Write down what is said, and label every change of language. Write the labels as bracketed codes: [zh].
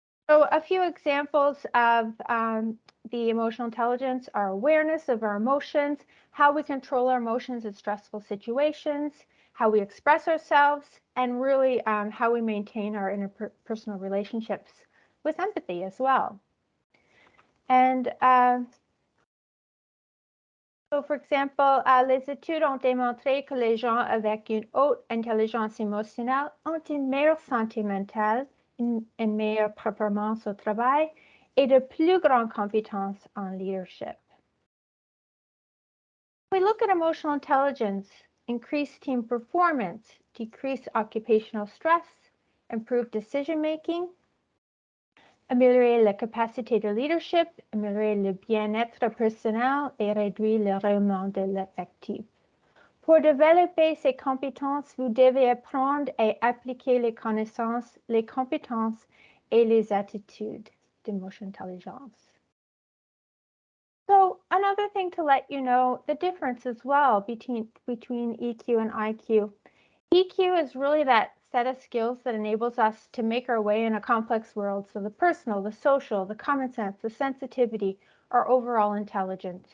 [en] So a few examples of the emotional intelligence are awareness of our emotions, how we control our emotions in stressful situations, how we express ourselves, and really how we maintain our interpersonal relationships with empathy as well. And so, for example, [fr] les études ont démontré que les gens avec une haute intelligence émotionnelle ont une meilleure santé mentale, une meilleure performance au travail et de plus grandes compétences en leadership. [en] We look at emotional intelligence, increased team performance, decreased occupational stress, improved decision-making, [fr] améliorer la capacité de leadership, améliorer le bien-être personnel et réduire le rayonnement de l'effectif. Pour développer ces compétences, vous devez apprendre et appliquer les connaissances, les compétences et les attitudes d' [en] emotional intelligence. So another thing to let you know, the difference as well between EQ and IQ. EQ is really that set of skills that enables us to make our way in a complex world. So the personal, the social, the common sense, the sensitivity, our overall intelligence.